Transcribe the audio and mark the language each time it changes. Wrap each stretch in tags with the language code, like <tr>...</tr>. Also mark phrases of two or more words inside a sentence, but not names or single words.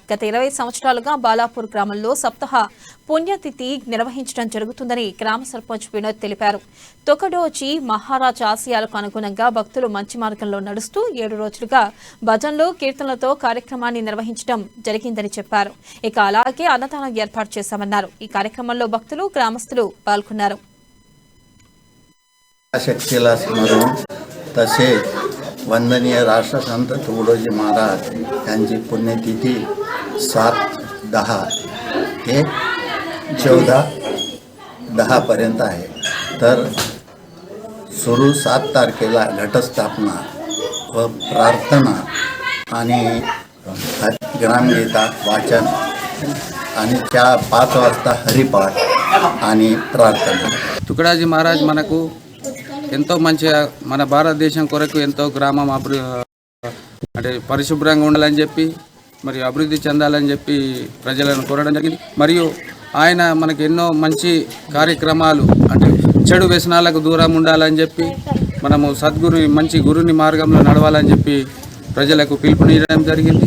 <te>గత 20 సంవత్సరాలుగా బాలాపూర్ గ్రామంలో సప్తాహ పుణ్యతిథి నిర్వహించడం జరుగుతుందని గ్రామ సర్పంచ్ వినోద్ తెలిపారు. తొకడోచి మహారాజ్ ఆశయాలకు అనుగుణంగా భక్తులు మంచి మార్గంలో నడుస్తూ 7 రోజులుగా భజనలు, కీర్తనలతో కార్యక్రమాన్ని నిర్వహించడం జరిగిందని చెప్పారు. ఇక అలాగే అన్నదానం ఏర్పాటు చేశామన్నారు. ఈ కార్యక్రమంలో భక్తులు, గ్రామస్తులు पालकुన్నారు.</te> <mr>शक्तीला स्मरून तसेच वंदनीय राष्ट्रसंत तुकडोजी महाराज यांची पुण्यतिथी 7-10 ते 14-10 पर्यंत आहे. तर सुरू 7 तारखेला घटस्थापना व प्रार्थना आणि ग्रामगीता वाचन आणि 5 वाजता हरिपाठ</mr> <te>అని ప్రార్థన. తుకడాజీ మహారాజ్ మనకు ఎంతో మంచిగా మన భారతదేశం కొరకు ఎంతో గ్రామం అంటే పరిశుభ్రంగా ఉండాలని చెప్పి మరియు అభివృద్ధి చెందాలని చెప్పి ప్రజలను కోరడం జరిగింది. మరియు ఆయన మనకు ఎన్నో మంచి కార్యక్రమాలు అంటే చెడు వ్యసనాలకు దూరం ఉండాలని చెప్పి మనము మంచి గురుని మార్గంలో నడవాలని చెప్పి ప్రజలకు పిలుపునియడం జరిగింది.</te>